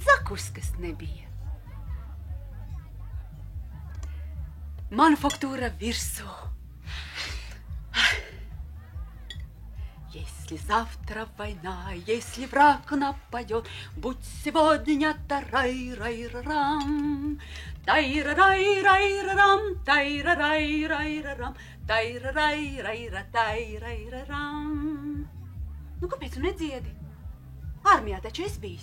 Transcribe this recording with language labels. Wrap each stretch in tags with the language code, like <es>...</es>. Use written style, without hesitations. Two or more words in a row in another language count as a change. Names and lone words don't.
<lv>nekus, kas nebija. Manufaktūra virsū.</lv> <ru>Если завтра война, если враг нападет, будь сегодня тарай-рай-рам, тай-рай-рай-рам, тай-рай-рай-рам, тай-рай-рай-рам.</ru> <lv>Nu, kāpēc tu nedziedi? Armijā taču esi bijis.</lv>